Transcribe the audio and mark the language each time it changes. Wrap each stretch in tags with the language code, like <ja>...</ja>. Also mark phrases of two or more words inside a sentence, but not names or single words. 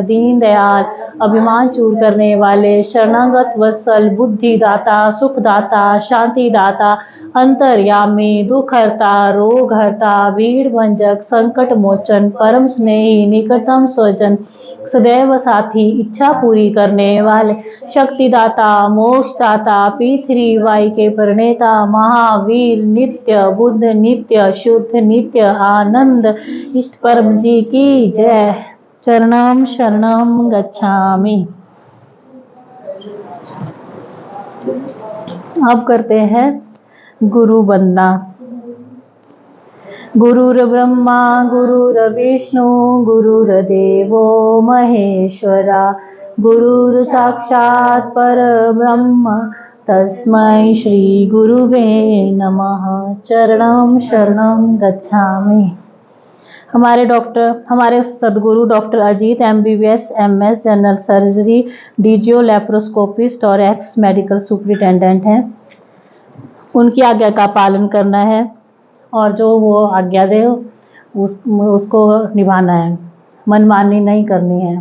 <hi>दीन दयाल, अभिमान चूर करने वाले, शरणागत वत्सल, बुद्धिदाता, सुखदाता, शांतिदाता, अंतर्यामी, दुख हरता, रोग हरता, भीड़ भंजक, संकट मोचन, परम स्नेही, निकटतम स्वजन, सदैव साथी, इच्छा पूरी करने वाले, शक्तिदाता, मोक्षदाता, पृथ्वी के प्रणेता, महावीर, नित्य बुद्ध, नित्य शुद्ध, नित्य आनंद, इष्ट परम जी की जय।</hi> <pi>चरणम शरणम गच्छामि।</pi> <hi>अब करते हैं गुरु वंदना।</hi> <sa>गुरुर्ब्रह्मा गुरुर्विष्णु गुरुर्देवो महेश्वरा, गुरुर् साक्षात् परब्रह्म तस्मै श्री गुरुवे नमः।</sa> <pi>चरणम शरणम गच्छामि।</pi> <hi>हमारे सदगुरु डॉक्टर अजीत MBBS MS</hi> <en>general surgery,</en> <hi>DGO लेप्रोस्कोपिस्ट और</hi> <en>ex medical superintendent</en> <hi>हैं। उनकी आज्ञा का पालन करना है और जो वो आज्ञा दे उसको निभाना है, मनमानी नहीं करनी है।</hi>